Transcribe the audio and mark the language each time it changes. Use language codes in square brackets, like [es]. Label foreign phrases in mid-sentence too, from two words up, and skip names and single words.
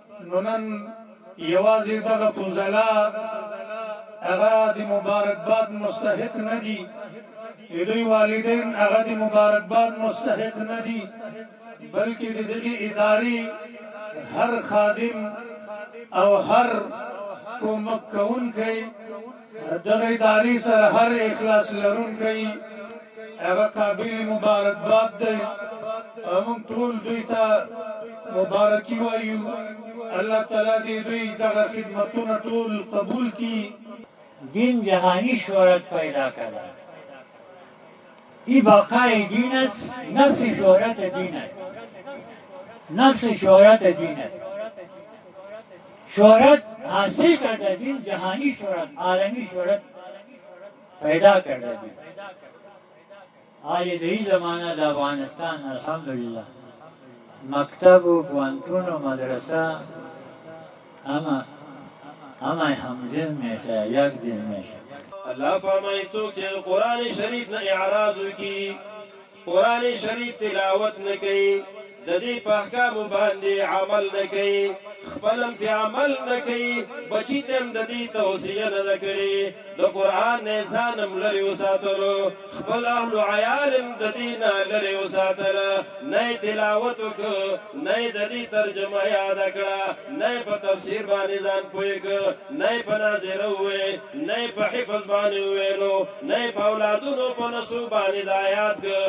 [ps] نو نن یوازې دغه فضلا هغه د مبارکباد مستحق نه دي، د دوی والدین هغه د مبارکباد مستحق نه دي، بلکې د دغې ادارې هر خادم او هر کومک کوونکی دغه ادارې سره هر اخلاص لرونکی هغه قابل مبارکباد دی. موږ ټول دوی ته مبارکي وایو. الله تعالی دې دوی دغه خدمتونه ټول قبول کړي. [fa] دین جهانی شهرت پیدا کرده. این بقای دین است، نفس شهرت دین است، نفس شهرت دین است. شهرت حاصل کرده دین، جهانی شهرت، عالمی شهرت پیدا کرده دین. آج دهی زمانه در افغانستان الحمدلله مکتب و پوهنتون و مدرسه همه همدل میشه، یک دل میشه. [ps] الله فرمایي څوک چې قرآن شریف نه اعراض وکړي، قرآن شریف تلاوت نه کوي، د دې په احکامو باندې عمل نه کوي، خپل هم پې عمل نه کوي، بچي ته هم د دې توصیه نه ده کړې د قرآن نه ځان هم لرې وساتلو، خپل اهل و عیال هم د دې نه لرې وساتله، نه یې تلاوت وکړه، نه یې د دې ترجمه یاده کړه، نه یې په تفسیر باندې ځان پوه کړه، نه یې په ناظره وویل، نه یې په حفظ باندې وویلو، نه یې په اولادونو په نسو باندې دا یاد کړه.